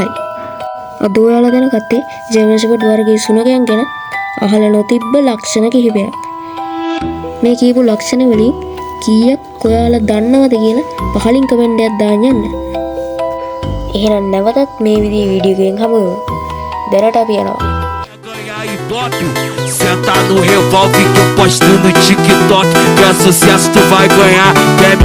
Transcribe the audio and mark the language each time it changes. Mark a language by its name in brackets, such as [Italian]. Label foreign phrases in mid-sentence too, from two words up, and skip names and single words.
[Sinhala] අද ඔයාලා දැනගත්තේ [English] German Shepherd [Sinhala] වර්ගයේ සුනකයන් ගැන අහලා නොතිබ්බ ලක්ෂණ කිහිපයක්. මේ කියපු ලක්ෂණ වලින් කීයක් ඔයාලා දන්නවද කියලා පහලින් කමෙන්ට් එකක් දාන්න යන්න. එහෙනම් නැවතත් මේ විදිහේ වීඩියෝ එකකින් හමුවෙමු. දැනට අපි යනවා. [Portuguese] Senta no revólver que eu posto no TikTok. Que é sucesso, tu vai ganhar.